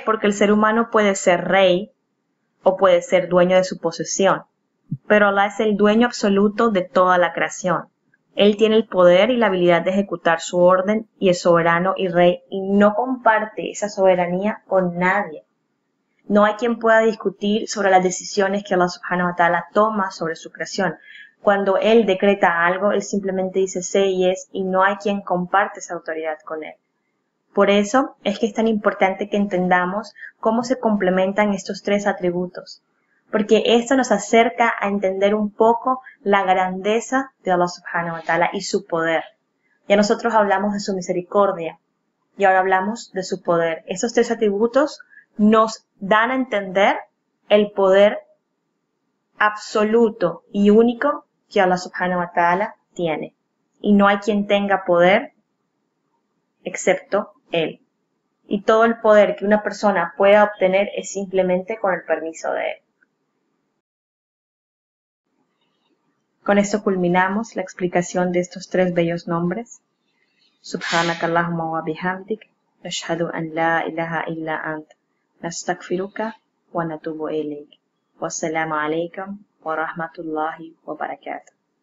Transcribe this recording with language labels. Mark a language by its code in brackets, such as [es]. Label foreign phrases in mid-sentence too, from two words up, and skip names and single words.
[es] Porque el ser humano puede ser rey o puede ser dueño de su posesión, pero Allah es el dueño absoluto de toda la creación. Él tiene el poder y la habilidad de ejecutar su orden y es soberano y rey y no comparte esa soberanía con nadie. No hay quien pueda discutir sobre las decisiones que Allah [ar] سبحانه وتعالى [es] toma sobre su creación. Cuando Él decreta algo, Él simplemente dice sé y es, y no hay quien comparte esa autoridad con Él. Por eso es que es tan importante que entendamos cómo se complementan estos tres atributos, porque esto nos acerca a entender un poco la grandeza de Allah [ar] سبحانه وتعالى [es] y su poder. Ya nosotros hablamos de su misericordia y ahora hablamos de su poder. Estos tres atributos nos dan a entender el poder absoluto y único que Allah [ar] سبحانه وتعالى [es] tiene. Y no hay quien tenga poder excepto Él. Y todo el poder que una persona pueda obtener es simplemente con el permiso de Él. Con esto culminamos la explicación de estos tres bellos nombres. [ar] سبحانك اللهم وبحمدك، أشهد أن لا إله إلا أنت، نستغفرك ونتوب إليك. والسلام عليكم ورحمة الله وبركاته.